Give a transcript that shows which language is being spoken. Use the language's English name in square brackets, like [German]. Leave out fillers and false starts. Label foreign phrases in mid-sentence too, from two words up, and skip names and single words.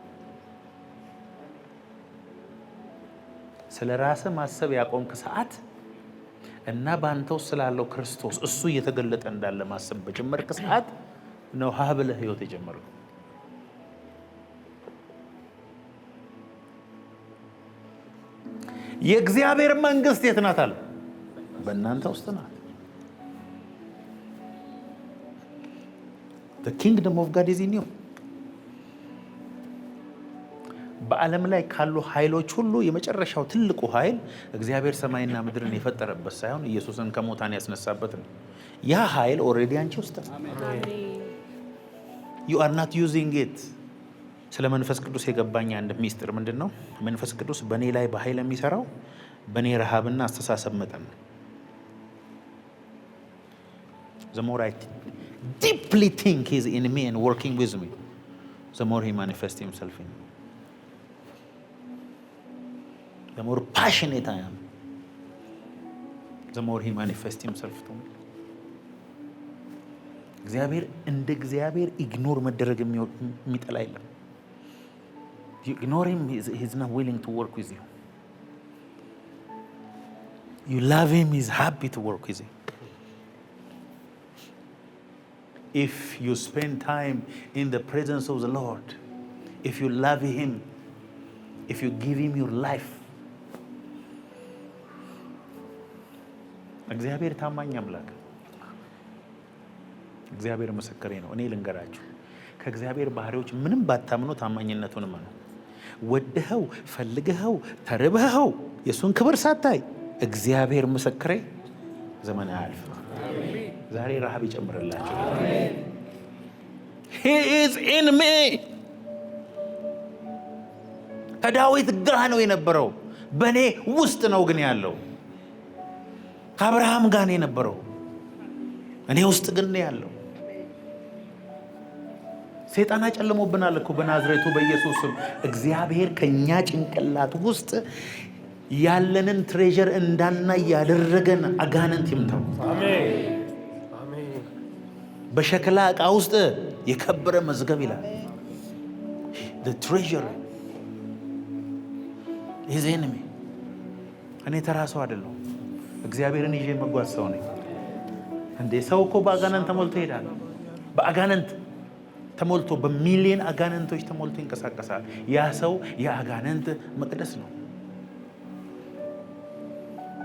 [Amharic] ስለ ራስ ማሰብ ያቆምክ ሰዓት እና በአንተ ውስጥ ስላለው ክርስቶስ እሱ እየተገለጠ እንዳለ ማሰብ በጀመርክ ሰዓት ነው ሀብለህ ሕይወት የጀመረው። የእግዚአብሔር መንግስት የት ናት አለ? በእናንተ ውስጥ ናት። [English] The kingdom of God is in you። [Amharic] በዓለም ላይ ካሉ ኃይሎች ሁሉ የመጨረሻው ትልቁ ኃይል እግዚአብሔር ሰማይና ምድርን የፈጠረበት ሳይሆን ኢየሱስን ከሙታን ያስነሳበት ነው። ያ ኃይል ኦልሬዲ አንቺ ውስጥ ነው። [English] You are not using it። [Amharic] ስለ መንፈስ ቅዱስ የገባኝ አንድ ሚስጥር ምንድን ነው? መንፈስ ቅዱስ በእኔ ላይ በኃይል የሚሰራው በእኔ ረሃብና አስተሳሰብ መጠን ነው። [English] The more I deeply think He's in me and working with me, the more He manifests Himself in me. The more passionate I am, the more He manifests Himself to me. [Amharic] እግዚአብሔር እንደ እግዚአብሔር ኢግኖር መደረግ የሚጠላ የለም። [English] You ignore Him, He's not willing to work with you. You love Him, He's happy to work with you. If you spend time in the presence of the Lord, if you love Him, if you give Him your life, [Amharic] እግዚአብሔር ታማኝ አምላክ፣ እግዚአብሔር ምስክሬ ነው። እኔ ልንገራችሁ፣ ከእግዚአብሔር ባህሪዎች ምንም ባታምኑ ታማኝነቱን እመኑ። ወደኸው ፈልገኸው ተርበኸው የእሱን ክብር ሳታይ እግዚአብሔር ምስክሬ ዘመን አያልፍ። ዛሬ ረሃብ ይጨምርላችሁ። [English] He is in me። [Amharic] ከዳዊት ጋር ነው የነበረው፣ በእኔ ውስጥ ነው ግን ያለው። ከአብርሃም ጋር ነው የነበረው፣ እኔ ውስጥ ግን ነው ያለው። ሰይጣን አጨልሞብናል እኮ በናዝሬቱ በኢየሱስ ስም። እግዚአብሔር ከኛ ጭንቅላት ውስጥ ያለንን ትሬዠር እንዳናይ ያደረገን አጋንንት ይምታው። አሜን። በሸክላ ዕቃ ውስጥ የከበረ መዝገብ ይላል። [English] the treasure is in me። [Amharic] እኔ ተራ ሰው አይደለሁም፣ እግዚአብሔርን ይዤ መጓዝ ሰው ነኝ። እንዴ ሰው እኮ በአጋንንት ተሞልቶ ይሄዳል። በአጋንንት ተሞልቶ በሚሊዮን አጋንንቶች ተሞልቶ ይንቀሳቀሳል። ያ ሰው የአጋንንት መቅደስ ነው።